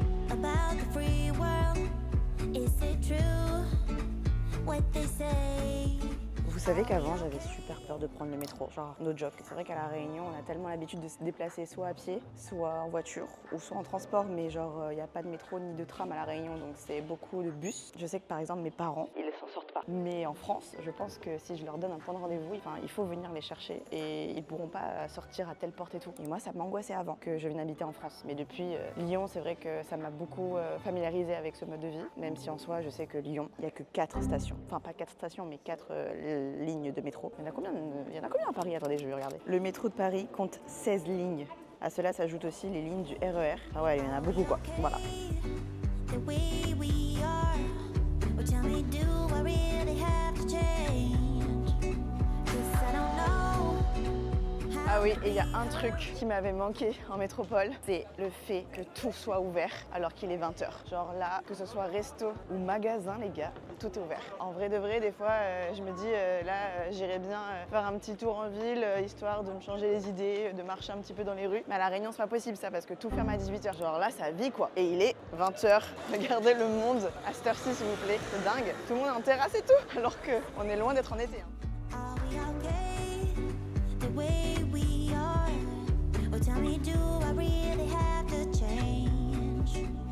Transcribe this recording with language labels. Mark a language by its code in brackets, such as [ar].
[en] About the free world, is it true what they say? [fr] Vous savez qu'avant j'avais super peur de prendre le métro, genre [en] no joke. [fr] C'est vrai qu'à La Réunion on a tellement l'habitude de se déplacer soit à pied, soit en voiture ou soit en transport, mais genre il n'y a pas de métro ni de tram à La Réunion, donc c'est beaucoup de bus. Je sais que par exemple mes parents, ils s'en sortent pas. Mais en France, je pense que si je leur donne un point de rendez-vous, enfin, il faut venir les chercher et ils pourront pas sortir à telle porte et tout. Et moi ça m'angoissait avant que je vienne habiter en France. Mais depuis Lyon, c'est vrai que ça m'a beaucoup familiarisé avec ce mode de vie, même si en soi je sais que Lyon, il n'y a que 4 stations. Enfin pas 4 stations, mais 4 lignes de métro. Il y en a combien à Paris? Attendez, je vais regarder. Le métro de Paris compte 16 lignes. À cela s'ajoutent aussi les lignes du RER. Ah ouais, il y en a beaucoup quoi. Voilà. [en] The way we are, well, tell me, do I really have to change? 'Cause I don't know. [fr] Ah oui, et il y a un truc qui m'avait manqué en métropole, c'est le fait que tout soit ouvert alors qu'il est 20h. Genre là, que ce soit resto ou magasin, les gars, tout est ouvert. En vrai de vrai, des fois, je me dis, j'irais bien faire un petit tour en ville, histoire de me changer les idées, de marcher un petit peu dans les rues. Mais à La Réunion, c'est pas possible ça, parce que tout ferme à 18h. Genre là, ça vit quoi. Et il est 20h. Regardez le monde à cette heure-ci, s'il vous plaît. C'est dingue. Tout le monde est en terrasse et tout, alors qu'on est loin d'être en été. Hein. [en] Are we okay? The way we are, well, tell me, do I really have to change?